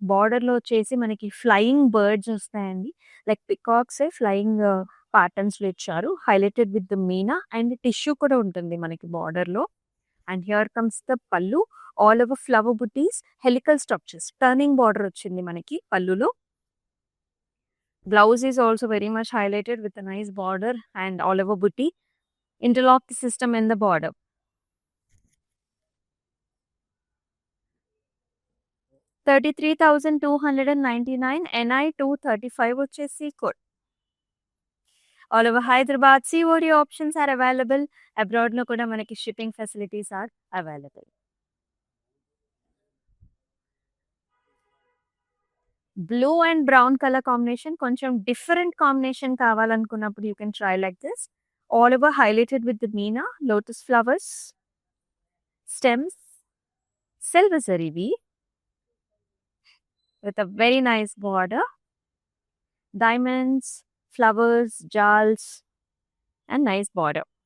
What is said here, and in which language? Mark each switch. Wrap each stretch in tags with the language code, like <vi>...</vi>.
<te>బార్డర్‌లో వచ్చేసి మనకి ఫ్లయింగ్ బర్డ్స్ వస్తాయండి. లైక్ పికాక్సే ఫ్లయింగ్ ప్యాటర్న్స్‌లో ఇచ్చారు.</te> <en>highlighted with the meena</en> <te>and tissue కూడా ఉంటుంది మనకి బార్డర్‌లో.</te> <en>And here comes the pallu. All over flower butis, helical structures.</en> <te>టర్నింగ్ బార్డర్ వచ్చింది మనకి పల్లులో.</te> <en>Blouse is also very much highlighted with a nice border and all over booty. Interlocked system in the border.</en> <te>$33,299 NI 235 వచ్చేసి code.</te> <en>All over Hyderabad COD options are available. Abroad</en> <te>లో కూడా మనకి</te> <en>shipping facilities are available.</en> <te>Blue and brown colour combination కొంచెం different combination కావాలనుకున్నప్పుడు</te> <en>You can try like this. All over highlighted with meena, lotus flowers, stems, silver zari weave with a very nice border, diamonds, flowers, jewels and nice border.</en>